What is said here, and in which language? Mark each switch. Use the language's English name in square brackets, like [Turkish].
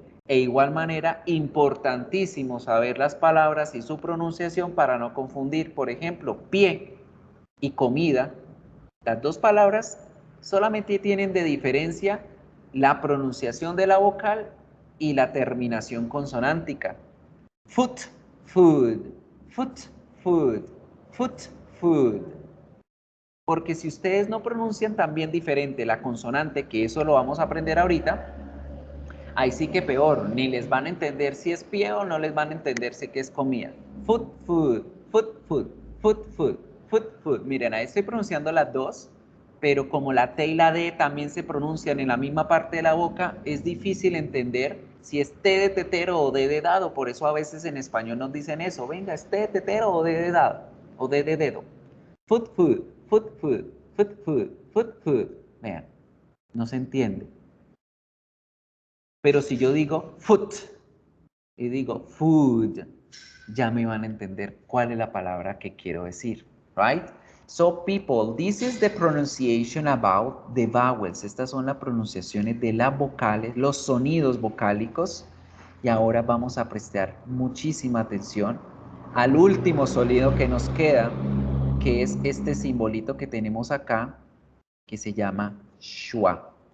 [Spanish] E igual manera, importantísimo saber las palabras y su pronunciación para no confundir, por ejemplo, pie y comida. Las dos palabras solamente tienen de diferencia la pronunciación de la vocal y la terminación consonántica. [English] Foot, food, foot, food, foot, food. [Spanish] Porque si ustedes no pronuncian también diferente la consonante, que eso lo vamos a aprender ahorita, ahí sí que peor, ni les van a entender si es pie o no les van a entender si es comida. [English] Food, food, food, food, food, food, food, food. [Spanish] Miren, ahí estoy pronunciando las dos, pero como la T y la D también se pronuncian en la misma parte de la boca, es difícil entender si es T de tetero o D de dado. Por eso a veces en español nos dicen eso, venga, ¿es T de tetero o D de dado? O D de dedo. [English] Food, food, food, food, food, food, food, food. [Spanish] Vean, no se entiende. Pero si yo digo foot y digo food, ya me van a entender cuál es la palabra que quiero decir, right? [English] So people, this is the pronunciation about the vowels. [Spanish] Estas son las pronunciaciones de las vocales, los sonidos vocálicos. Y ahora vamos a prestar muchísima atención al último sonido que nos queda, que es este simbolito que tenemos acá, que se llama schwa.